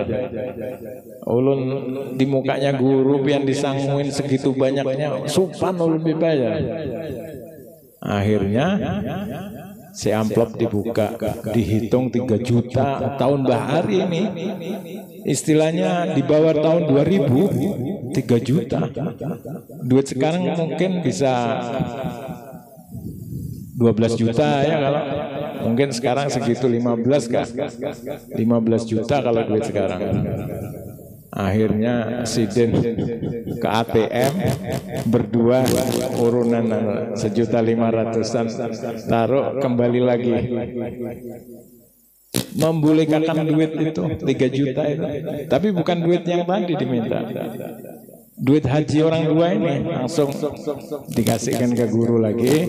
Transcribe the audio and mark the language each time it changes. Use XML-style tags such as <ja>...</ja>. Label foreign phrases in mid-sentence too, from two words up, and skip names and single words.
<bjn>Ulun di mukanya guru pian disangguin segitu banyaknya, supan ulun Bipe aja. Akhirnya si amplop dibuka, dihitung 3 juta tahun bahari ini.</bjn> <id>Istilahnya di bawah tahun 2000, 3 juta. Duit sekarang mungkin bisa 12 juta ya kalau. Mungkin sekarang segitu 15 kah? 15 juta kalau duit sekarang.</id> <bjn>Akhirnya Sidin ke ATM berdua urunan 1.500.000-an taruh kembali lagi membulikakan duit itu 3 juta itu, tapi bukan duit yang tadi diminta, duit haji orang 2 ini langsung dikasihkan ke guru lagi.</bjn>